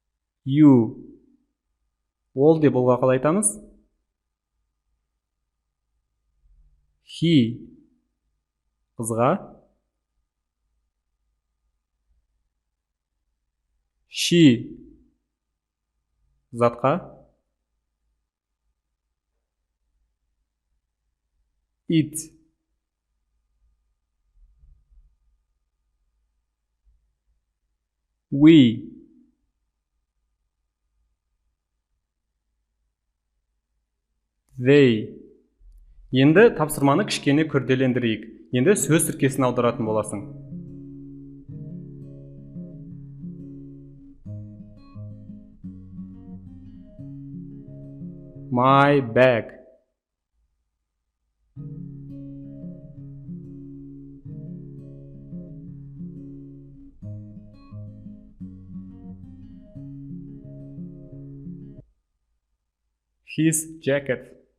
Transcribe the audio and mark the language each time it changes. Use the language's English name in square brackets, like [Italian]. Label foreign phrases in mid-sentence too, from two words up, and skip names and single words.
[Kazakh] Ол деп олға қалай айтамыз? he қызға, she затқа, [English] it we they. [Kazakh] Енді тапсырманы кішкене күрделендірейік. Енді сөз тіркесін аударатын боласың. [English] My bag. His jacket.